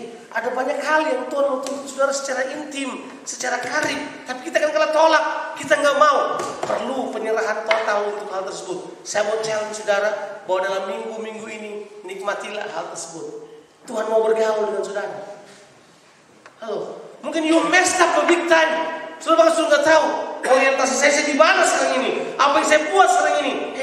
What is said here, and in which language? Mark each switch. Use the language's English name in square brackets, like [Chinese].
[Indonesian] Ada banyak hal yang Tuhan mau tuntut saudara secara intim, secara karib, tapi kita kan kalau tolak, kita nggak mau. Perlu penyerahan total untuk hal tersebut. Saya mau challenge saudara bahwa dalam minggu-minggu ini nikmatilah hal tersebut. Tuhan mau bergaul dengan saudara. Halo, mungkin [English] you messed up a big time. [Indonesian] Saudara sudah tahu orientasi saya di mana sekarang ini, apa yang saya buat sekarang ini.